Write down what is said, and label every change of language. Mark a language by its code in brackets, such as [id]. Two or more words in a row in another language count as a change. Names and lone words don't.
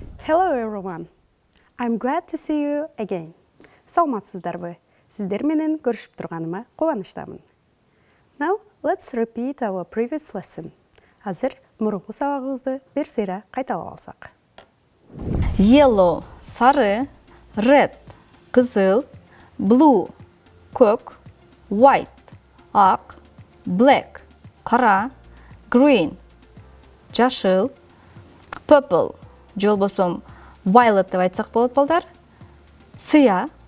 [en] Hello everyone. I'm glad to see you again. [ky] Саламатсыздарбы? Сиздер менен көрүшүп турганыма кубанычтамын. [en] Now, let's repeat our previous lesson. [ky] Азыр мурунку сабагыбызды бир сыйра кайталап алсак. Yellow – сары, red – кызыл, blue – көк, white – ак, black – кара, green – жашыл, purple – же болбосо violet деп айтсак болот балдар, сыя,